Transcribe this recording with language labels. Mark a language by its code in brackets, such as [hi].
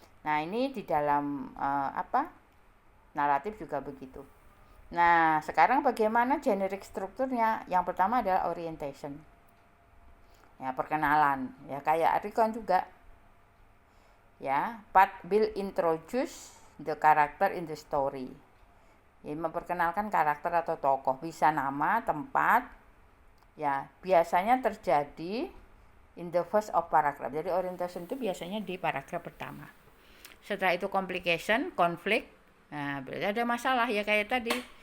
[id] Nah, ini di dalam naratif juga begitu. Nah, sekarang bagaimana generic strukturnya? Yang pertama adalah orientation. Ya, perkenalan. Ya, kayak recon juga. Ya, [en] part will introduce the character in the story. [id] Ya, memperkenalkan karakter atau tokoh, bisa nama, tempat. Ya, biasanya terjadi [en] in the first of paragraph. [id] Jadi orientation itu biasanya di paragraf pertama. Setelah itu complication, konflik. Nah, berarti ada masalah ya kayak tadi.